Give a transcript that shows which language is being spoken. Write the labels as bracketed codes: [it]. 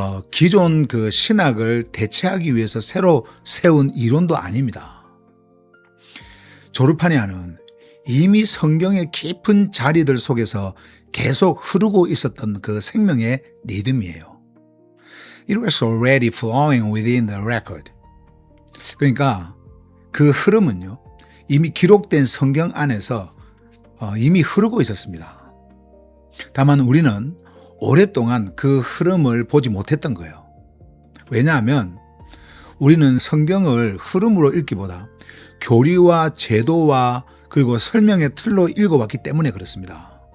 [ko] 기존 그 신학을 대체하기 위해서 새로 세운 이론도 아닙니다. 조르파네아는 이미 성경의 깊은 자리들 속에서 계속 흐르고 있었던 그 생명의 리듬이에요. [en] It was already flowing within the record. [ko] 그러니까 그 흐름은요, 이미 기록된 성경 안에서 이미 흐르고 있었습니다. 다만 우리는 오랫동안 그 흐름을 보지 못했던 거예요. 왜냐하면 우리는 성경을 흐름으로 읽기보다 교리와 제도와 그리고 설명의 틀로 읽어왔기 때문에 그렇습니다.